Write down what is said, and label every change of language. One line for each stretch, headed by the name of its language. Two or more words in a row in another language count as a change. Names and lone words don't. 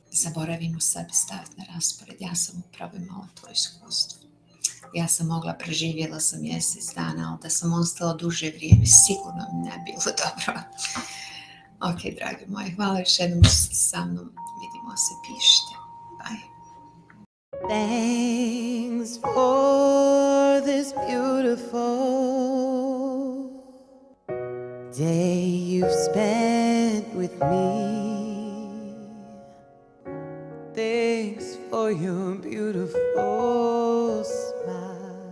Bosnian: Zaboravimo sebe staviti na raspored. Ja sam upravo imala to iskustvo. Ja sam preživjela sam mjesec dana, ali da sam ostala duže vrijeme, sigurno mi ne bilo dobro. Ok, dragi moji, hvala još jednom što ste sa mnom. Vidimo se, pišite.
English: Bye. Thanks for this beautiful day you've spent with me. Thanks for your beautiful smile.